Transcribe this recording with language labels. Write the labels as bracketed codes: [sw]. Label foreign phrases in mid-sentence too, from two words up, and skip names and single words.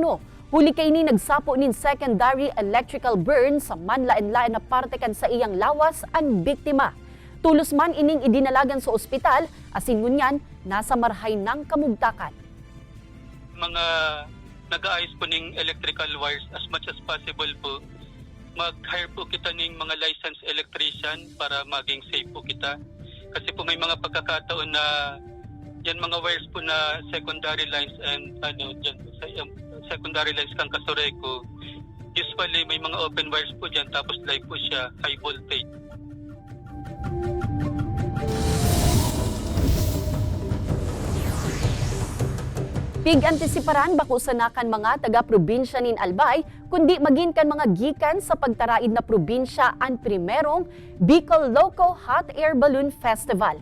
[bik] Huli kaini nagsapo nin [en] secondary electrical burn [bik] sa manlaen-laen na parte kan sa iyang lawas ang biktima. Tulos man ining idinalagan sa ospital, asin ngunyan nasa marhay ng kamugtakan. [tl] Mga nag-aayos po ng [en] electrical wires as much as possible [tl] po. Mag-hire po kita ng mga [en] licensed electrician [tl] para maging safe po kita. Kasi po may mga pagkakataon na yan mga wires po na [en] secondary lines [tl] and dyan po sa [en] secondary lines [tl] kang Kasureco. Usually may mga [en] open wires [tl] po dyan tapos live po siya, [en] high voltage. [bik] Pig-antisiparan bako sanakan mga taga-probinsya nin Albay, kundi magin kan mga gikan sa pagtaraid na probinsya ang primerong Bicol Loco Hot Air Balloon Festival.